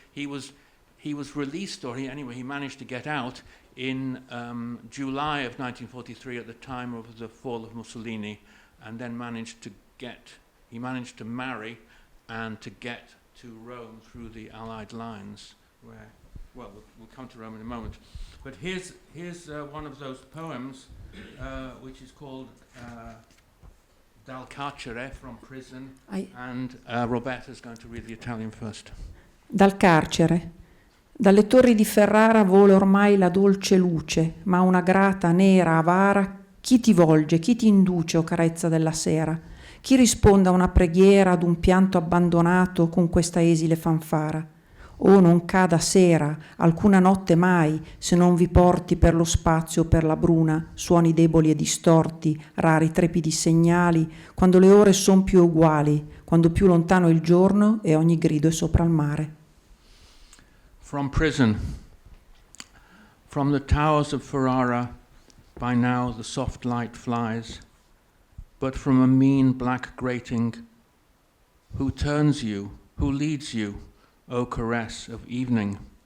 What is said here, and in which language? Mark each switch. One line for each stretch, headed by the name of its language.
English: He was released, or he managed to get out in July of 1943 at the time of the fall of Mussolini, and then managed to marry and to get to Rome through the Allied lines, where, well, we'll come to Rome in a moment. But here's one of those poems, which is called Dal carcere, from prison, and Roberta is going to read the Italian first.
Italian: Dal carcere. Dalle torri di Ferrara vola ormai la dolce luce, ma una grata, nera, avara, chi ti volge, chi ti induce, o carezza della sera? Chi risponde a una preghiera, ad un pianto abbandonato con questa esile fanfara? Oh, non cada sera, alcuna notte mai, se non vi porti per lo spazio o per la bruna, suoni deboli e distorti, rari trepidi segnali, quando le ore son più uguali, quando più lontano è il giorno e ogni grido è sopra il mare.
English: From prison. From the towers of Ferrara, by now the soft light flies, but from a mean black grating, who turns you, who leads you, O caress of evening?